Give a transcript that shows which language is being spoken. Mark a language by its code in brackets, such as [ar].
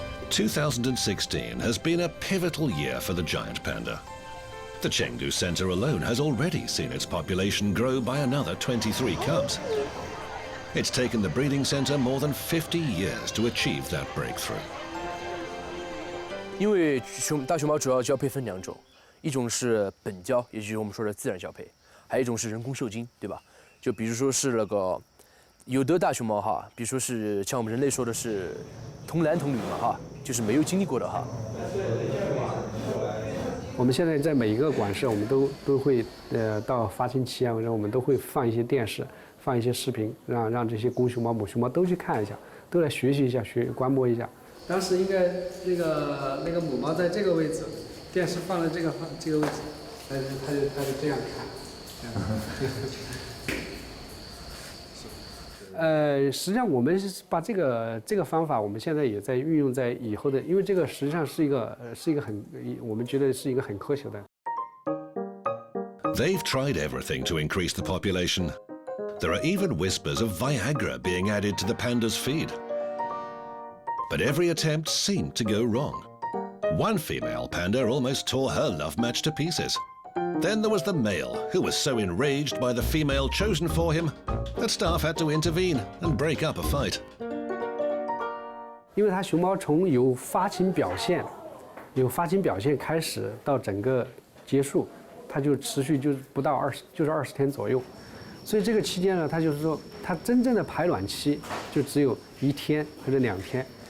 [en] ...2016 has been a pivotal year for the giant panda. The Chengdu Centre alone has already seen its population grow by another 23 cubs. It's taken the breeding centre more than 50 years to achieve that breakthrough. [zh] 因为大熊猫主要交配分2种，一种是本交，也就是我们说的自然交配，还有一种是人工受精，对吧？就比如说是那个有的大熊猫哈，比如说是像我们人类说的是童男童女嘛哈，就是没有经历过的哈。我们现在在每一个馆舍，我们都会到发情期啊，或者我们都会放一些电视，放一些视频，让这些公熊猫、母熊猫都去看一下，都来学习一下、观摩一下。当时应该那个母猫在这个位置，电视放在这个位置，它就这样看。实际上我们是把这个方法，我们现在也在运用在以后的，因为这个实际上是一个我们觉得是一个很科学的。 [en] They've tried everything to increase the population. There are even whispers of Viagra being added to the panda's feed. But every attempt seemed to go wrong. One female panda almost tore her love match to pieces. Then there was the male, who was so enraged by the female chosen for him that staff had to intervene and break up a fight. [zh] 因为它熊猫从有发情表现开始到整个结束，它就持续就是不到20天左右，所以这个期间呢，它就是说它真正的排卵期就只有1天或者2天，